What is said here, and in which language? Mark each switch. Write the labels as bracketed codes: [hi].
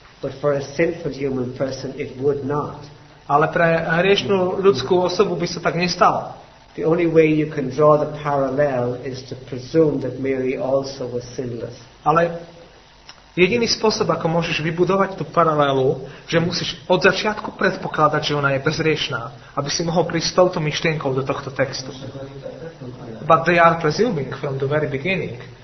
[en] But for a sinful human person it would not. [sk] Ale pre hriešnú ľudskú osobu by sa tak nestalo. [en] The only way you can draw the parallel is to presume that Mary also was sinless. [sk] Ale jediný spôsob, ako môžeš vybudovať tú paralelu, že musíš od začiatku predpokladať, že ona je bezriešná, aby si mohol prísť s touto myšlienkou do tohto textu. [en] But they are presuming from the very beginning.